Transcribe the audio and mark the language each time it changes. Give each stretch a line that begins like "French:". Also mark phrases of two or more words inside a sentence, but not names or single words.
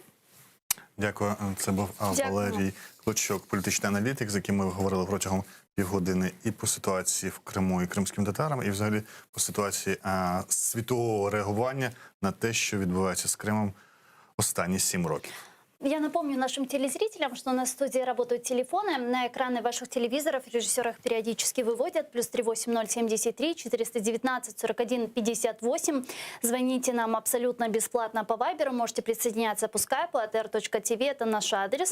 Ukrainian: Дякую. Це був Валерій Клочок, політичний аналітик, з яким ми говорили протягом півгодини і по ситуації в Криму і кримським татарам, і взагалі по ситуації світового реагування на те, що відбувається з Кримом останні 7 років.
Russian: Я напомню нашим телезрителям, что на студии работают телефоны. На экраны ваших телевизоров режиссеры их периодически выводят. +3 8073 419 41 58. Звоните нам абсолютно бесплатно по Вайберу. Можете присоединяться по скайпу atr.tv. Это наш адрес.